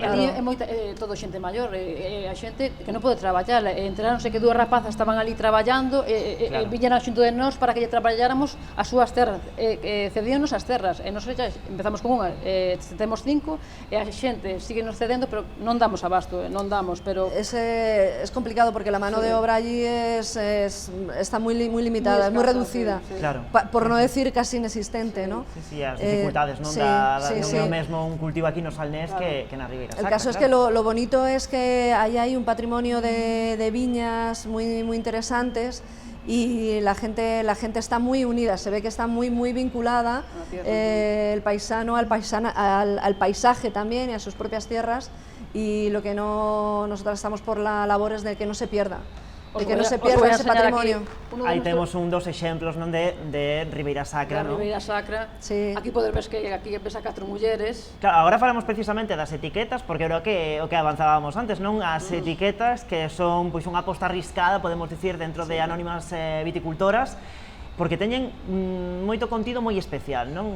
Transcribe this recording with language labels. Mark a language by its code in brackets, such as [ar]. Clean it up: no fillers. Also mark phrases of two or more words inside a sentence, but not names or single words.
[gl] Ali é todo xente maior, a xente que non pode traballar, enteráronse que 2 rapazas estaban ali traballando, viñeran xunto de nós para que lle traballáramos as súas terras, cedíanos as terras, e nós xa empezamos con unha, temos 5, e a xente sigue nos cedendo, pero non damos abasto, non damos, pero... [es] Es complicado porque la mano de obra allí está muy limitada, muy reducida, por no decir casi inexistente, ¿no? Sí, [gl] as dificultades, non? Non é o mesmo un cultivo aquí no Salnés que na Ribeira Sacra. [es] El caso es que lo bonito es que ahí hay un patrimonio de viñas muy interesantes, y la gente está muy unida, se ve que está muy vinculada el paisano al paisaje también y a sus propias tierras, y lo que nosotros estamos por la labor es de que no se pierda. [gl] De que non [es] se pierda [gl] ese patrimonio. Aí temos dos exemplos, non, de Ribeira Sacra, non? Ribeira Sacra, aquí podes ver que aquí ves a 4 mulleres. Claro, agora falamos precisamente das etiquetas, porque creo que o que avanzábamos antes, non? As etiquetas que son pois unha aposta arriscada, podemos dicir, dentro de anónimas viticultoras, porque teñen moito contido moi especial, non?